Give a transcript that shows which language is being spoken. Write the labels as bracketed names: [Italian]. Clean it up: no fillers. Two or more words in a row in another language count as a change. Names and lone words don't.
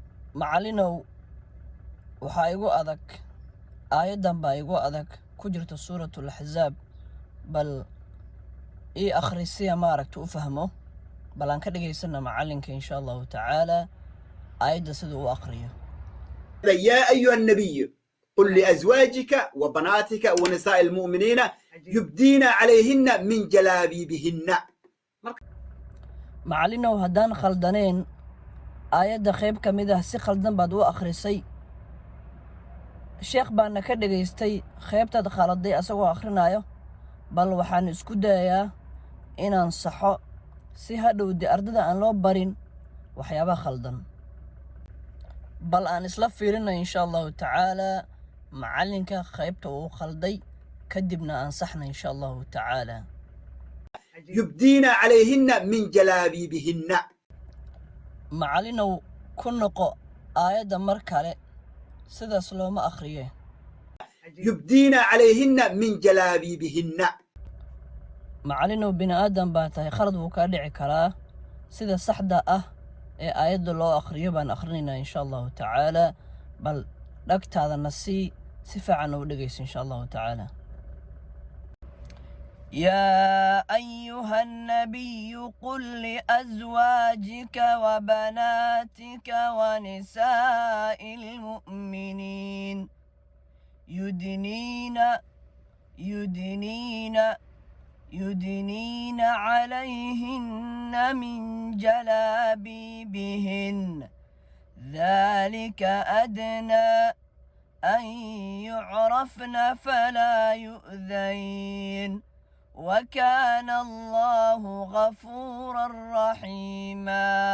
[Somali] macallinow waxaa igu adag aayadan baa igu adag ku jirta suuratul axzaab bal ii akhrisiya maaragta u fahmo bal aan ka dhageysana macallinka [Arabic] إن شاء الله تعالى [Somali] aayadda siduu u akhriyo. [Arabic] يا أيها النبي قل لأزواجك وبناتك ونساء المؤمنين يبدين عليهن من جلابيبهن. [Somali] macallinow haddaan khaldaneen aayadda qayb ka mid ah si khaldan baad u akhrisay. sheekh baana ka dhageystay qaybtaad khaladay asagoo akhrinayo, bal waxaan isku dayayaa inaan saxo si hadhowdi ardada aan loo barin waxyaabaha khaldan. bal aan isla fiirina [Arabic] إن شاء الله تعالى [Somali] macallinka qaybta uu khalday kadibna aan saxna [Arabic] إن شاء الله تعالى. يبدين عليهن من جلابيبهن. [Somali] macallinow ku noqo aayadda mar kale sidaas looma akhriye. [Arabic] يبدين عليهن من جلابيبهن. [Somali] macallinow bini aadan baa tahay, khalad wuu kaa dhici karaa. sida saxda ah ee aayadda loo akhriyo baan akhrinaynaa [Arabic] إن شاء الله تعالى. [Somali] bal dhagtaadana si fiican u dhegaysa [Arabic] إن شاء الله تعالى. يا أيها النبي قل لأزواجك وبناتك ونساء المؤمنين يدنين عليهن من جلابيبهن ذلك أدنى أن يعرفن فلا يؤذين وكان الله غفورا رحيما.